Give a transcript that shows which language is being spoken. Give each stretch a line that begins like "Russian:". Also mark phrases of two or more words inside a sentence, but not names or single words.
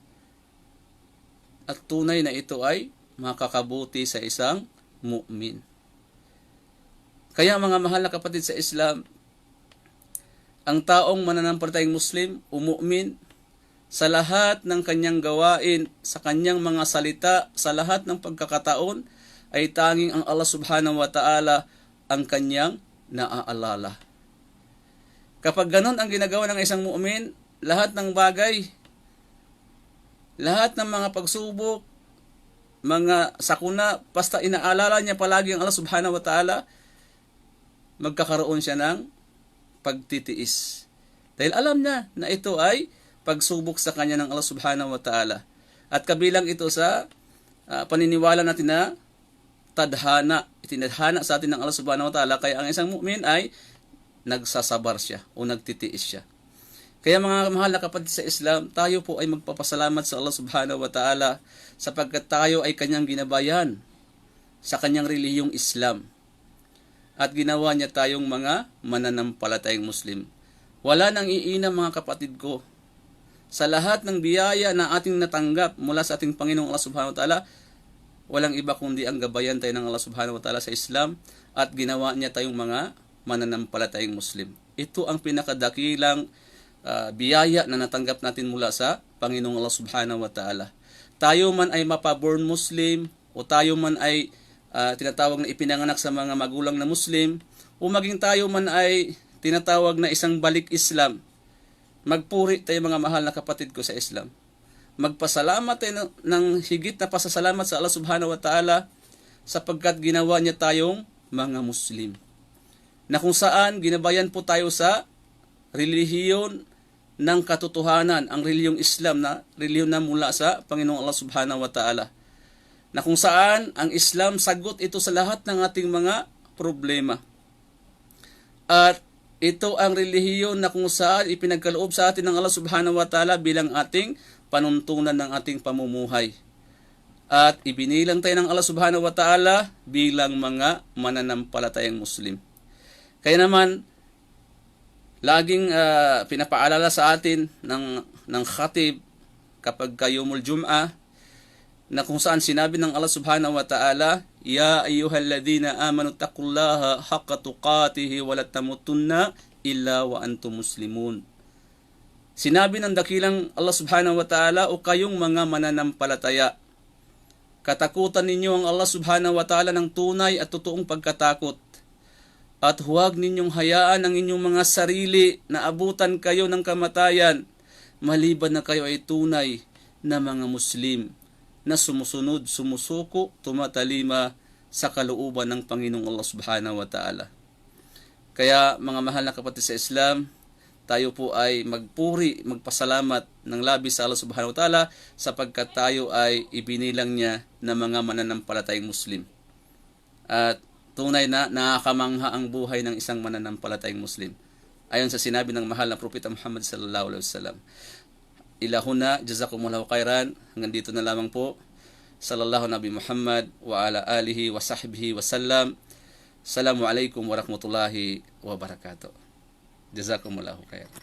Filipino: At tunay na ito ay makakabuti sa isang mu'min. Kaya mga mahal na kapatid sa Islam, ang taong mananampalatayang Muslim o mu'min, sa lahat ng kanyang gawain, sa kanyang mga salita, sa lahat ng pagkakataon, ay tanging ang
Arabic: الله سبحانه وتعالى
Filipino: ang kanyang naaalala. Kapag ganon ang ginagawa ng isang mu'min, lahat ng bagay, lahat ng mga pagsubok, mga sakuna, basta inaalala niya palagi ang
Arabic: الله سبحانه وتعالى,
Filipino: magkakaroon siya ng pagtitiis. Dahil alam niya na ito ay pagsubok sa kanya ng
Arabic: الله سبحانه وتعالى.
Filipino: At kabilang ito sa paniniwala natin na tadhana, itinadhana sa atin ng
Arabic: الله سبحانه وتعالى,
Filipino: kaya ang isang mu'min ay nagsasabar siya o nagtitiis siya. Kaya mga mahal na kapatid sa Islam, tayo po ay magpapasalamat sa
Arabic: الله سبحانه وتعالى
Filipino: sapagkat tayo ay kanyang ginabayan sa kanyang relihiyong Islam. At ginawa niya tayong mga mananampalatayang Muslim. Wala nang iinam mga kapatid ko. Sa lahat ng biyaya na ating natanggap mula sa ating Panginoong
Arabic: الله سبحانه وتعالى,
Filipino: walang iba kundi ang gabayan tayo ng
Arabic: الله سبحانه وتعالى
Filipino: sa Islam, at ginawa niya tayong mga mananampalatayang Muslim. Ito ang pinakadakilang biyaya na natanggap natin mula sa Panginoong
Arabic: الله سبحانه وتعالى.
Filipino: Tayo man ay mapaborn Muslim, o tayo man ay tinatawag na ipinanganak sa mga magulang na Muslim, o maging tayo man ay tinatawag na isang balik Islam, magpuri tayo mga mahal na kapatid ko sa Islam. Magpasalamat tayo ng higit na pasasalamat sa
Arabic: الله سبحانه وتعالى
Filipino: sapagkat ginawa niya tayong mga Muslim, na kung saan ginabayan po tayo sa relihiyon ng katotohanan, ang relihiyong Islam, na relihiyon na mula sa Panginoong
Arabic: الله سبحانه وتعالى,
Filipino: na kung saan ang Islam sagot ito sa lahat ng ating mga problema. At ito ang relihiyon na kung saan ipinagkaloob sa atin ng
Arabic: الله سبحانه وتعالى
Filipino: bilang ating panuntunan ng ating pamumuhay. At ibinilang tayo ng
Arabic: الله سبحانه وتعالى
Filipino: bilang mga mananampalatayang Muslim. Kaya naman, laging pinapaalala sa atin ng khatib kapag
Arabic: يوم الجمعة,
Filipino: na kung saan sinabi ng
Arabic: الله سبحانه وتعالى, يا أيها الذين آمنوا اتقوا الله حق تقاته ولا تموتن إلا وأنتم مسلمون.
Filipino: Sinabi ng dakilang
Arabic: الله سبحانه وتعالى,
Filipino: o kayong mga mananampalataya, katakutan ninyo ang
Arabic: الله سبحانه وتعالى
Filipino: ng tunay at totoong pagkatakot, At huwag ninyong hayaan ang inyong mga sarili na abutan kayo ng kamatayan, maliban na kayo ay tunay na mga Muslim na sumusunod, sumusuko, tumatalima sa kalooban ng Panginoong
Arabic: الله سبحانه وتعالى.
Filipino: Kaya mga mahal na kapatid sa Islam, tayo po ay magpuri, magpasalamat ng labis sa
Arabic: الله سبحانه وتعالى
Filipino: sapagkat tayo ay ibinilang niya na mga mananampalatayang Muslim. At tunay na nakakamangha ang buhay ng isang mananampalatayang Muslim. Ayon sa sinabi ng mahal na Propeta Muhammad
Arabic: صلى الله عليه وسلم. إلهنا، جزاكم الله خيرا.
Filipino: Hanggang dito na lamang po.
Arabic: صلى الله نبي محمد وعلى آله وصحبه وسلم. السلام عليكم ورحمة الله وبركاته. جزاكم الله خيرا.